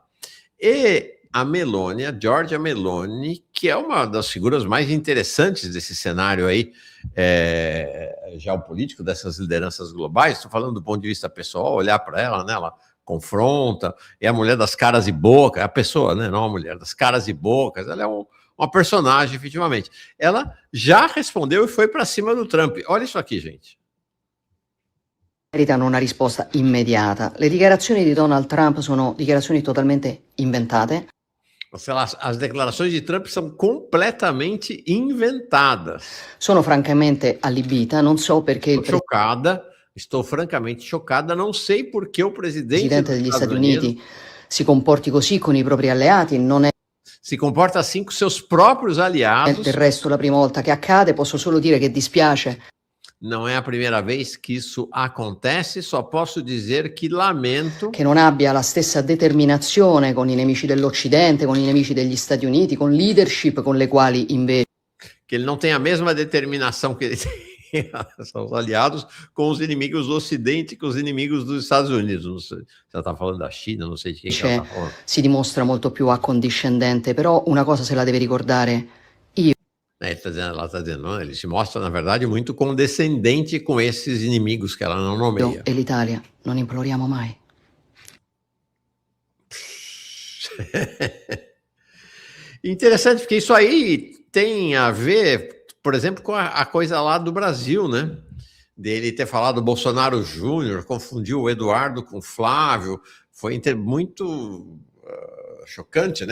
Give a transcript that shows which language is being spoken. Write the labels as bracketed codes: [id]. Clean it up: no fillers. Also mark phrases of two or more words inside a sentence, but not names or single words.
[pt] E a Meloni, a Giorgia Meloni, que é uma das figuras mais interessantes desse cenário aí, geopolítico, dessas lideranças globais, estou falando do ponto de vista pessoal, olhar para ela, né, ela confronta, é a mulher das caras e bocas, é a pessoa, né, não a mulher das caras e bocas, ela é uma personagem, efetivamente. Ela já respondeu e foi para cima do Trump. Olha isso aqui, gente. [it] Meritano una risposta immediata. Le dichiarazioni di Donald Trump sono dichiarazioni totalmente inventate. [pt] As declarações de Trump são completamente inventadas. [it] Sono francamente allibita, non so perché [pt] Estou francamente chocada, não sei por que o presidente [it] degli Stati Uniti si comporti così con i propri alleati, non è [pt] se comporta assim com seus próprios aliados. [it] del resto la prima volta che accade, posso solo dire che dispiace. [pt] Não é a primeira vez que isso acontece, só posso dizer que lamento [it] che non abbia la stessa determinazione con i nemici dell'Occidente, con i nemici degli Stati Uniti, con leadership con le quali invece [pt] que ele não tem a mesma determinação que ele tem são os aliados com os inimigos do Ocidente, com os inimigos dos Estados Unidos. Não sei se ela está falando da China, não sei de quem ela está falando. [it] Si dimostra molto più accondiscendente, però una cosa se la deve ricordare io. [pt] Ela está dizendo, não, ele se mostra, na verdade, muito condescendente com esses inimigos que ela não nomeia. [it] E l'Italia non imploriamo mai. [pt] Interessante, porque isso aí tem a ver, por exemplo, com a coisa lá do Brasil, né? Dele ter falado Bolsonaro Júnior, confundiu o Eduardo com o Flávio, foi muito chocante, né?